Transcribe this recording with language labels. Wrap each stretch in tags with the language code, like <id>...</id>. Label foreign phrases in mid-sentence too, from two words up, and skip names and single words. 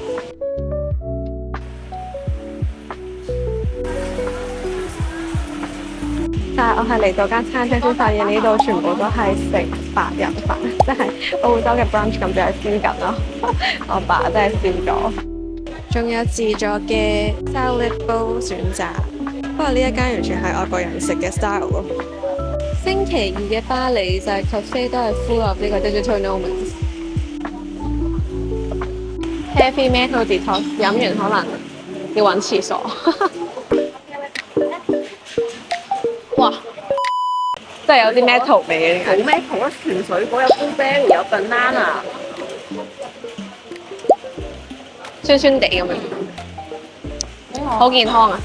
<yue>但係我係嚟到間餐廳先發現呢度全部都係食白人飯，即係澳洲嘅 brunch 咁就係燒緊咯。我爸真係燒咗。仲有自助嘅</yue> <en>salad bowl</en> <yue>選擇，不過呢一間完全係外國人食嘅 style 咯。星期二嘅巴黎就係 cafe 都係</yue> <en>full of</en> <yue>呢個</yue> <en>digital nomads。 Heavy metal detox</en> <yue>飲完可能要揾廁所。哇！真係有啲 metal 味嘅，冇 metal 啊，全水果有 blueberry 有 banana，酸酸地咁樣，好健康啊！</yue>